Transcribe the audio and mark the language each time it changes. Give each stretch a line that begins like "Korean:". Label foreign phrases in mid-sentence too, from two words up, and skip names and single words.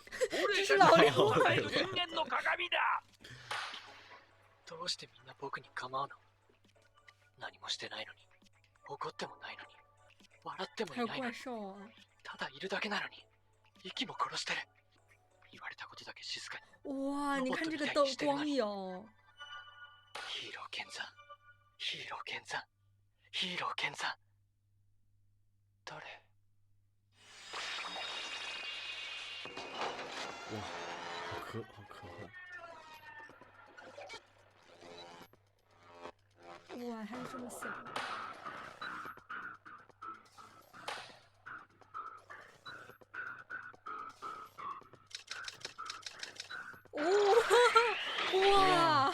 Japanese: 俺たちを支える人間の鏡だ。どうしてみんな僕に構うの？何もしてないのに、怒ってもないのに、笑ってもいないのに、ただいるだけなのに息も殺してる。言われたことだけ静かに。
Chinese: 哇，你看这个灯光影。
Japanese: ヒーロー剣山、ヒーロー剣山、ヒーロー剣山。誰？
Chinese: 哇，好科幻！哇，还是这么想。哇！